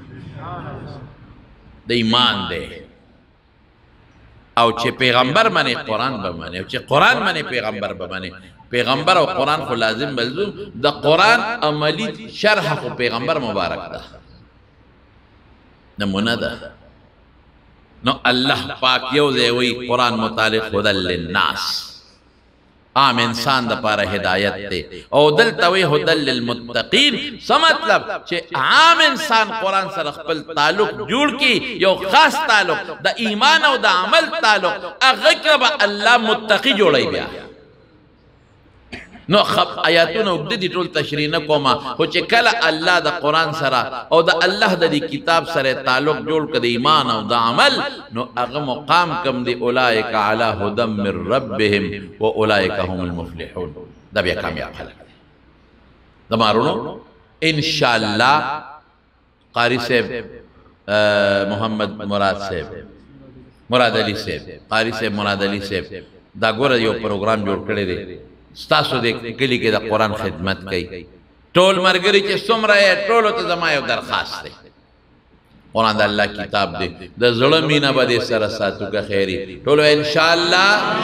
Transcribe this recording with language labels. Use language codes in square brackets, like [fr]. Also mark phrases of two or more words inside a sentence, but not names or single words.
[ps] د ایمان دی او چې پیغمبر منی قرآن به منی او چې قرآن منی پیغمبر به منی پیغمبر او قرآن خو لازم ملزوم د قرآن عملی شرح خو پیغمبر مبارک ده نمونه ده نو الله پاک یو ځای وی قرآن متعلق [ar] هدى للناس [ps] عام انسان د پاره هدایت دی او دلته وی [ar] هدى للمتقین [ps] څه مطلب چې عام انسان قرآن سره خپل تعلق جوړ کی یو خاص تعلق د ایمان او د عمل تعلق هغه کې به الله متقی جوړی بیا نو آیاتونه اوږده دي ټول تشریح نه کومه خو چې کله الله د قرآن سره او د الله د دې کتاب سره تعلق جوړ کړي د ایمان او د عمل نو هغه مقام کم دی [ar] اولئک علی هدى من ربهم و اولئک هم المفلحون [ps] دا بیا کامیاب خلک دي زمارونو انشاءالله قاری صاحب محمد مراد صاحب مراد علی صاحب قاری صاحب مراد علی صاحب دا ګوره یو پروګرام جوړ کړی دی ستاسو د کلی کې د قرآن خدمت کوي ټول ملګري چې څومره یې ټولو ته زما یو درخواست دی قرآن د الله کتاب دی د زړه مینه به دې سره ساتو که خیري ټولو انشاءالله